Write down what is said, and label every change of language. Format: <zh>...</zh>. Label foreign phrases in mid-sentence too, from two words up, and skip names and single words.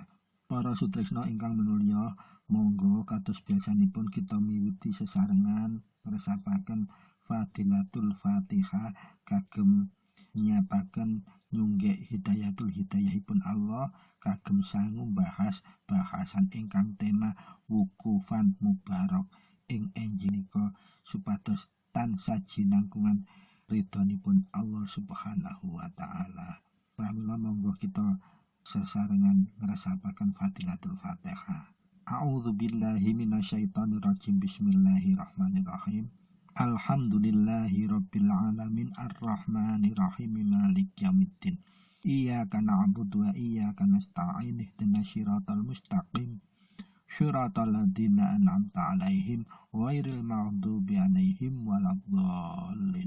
<jv>Para sutrisna ingkang manulya, monggo kados biasanipun kita miwiti sesarengan ngresapaken</jv> <ar>فضيلة الفاتحة</ar> <jv>kagem nyiapaken nyunggek hidayatul hidayahipun Allah kagem sangu bahas bahasan ingkang tema wukufan mubarak ing enjinika supados tansah jinangkungan ridhonipun</jv> <ar>الله سبحانه وتعالى.</ar> <jv>Pramila monggo kita sesarengan ngresapaken</jv> <ar>فضيلة الفاتحة. أعوذ بالله من الشيطان الرجيم. بسم الله الرحمن الرحيم. الحمد لله رب العالمين الرحمن الرحيم مالك يوم الدين. إياك نعبد وإياك نستعين اهدنا الصراط المستقيم. صراط الذين أنعمت عليهم غير المغضوب عليهم ولا الضالين.</ar>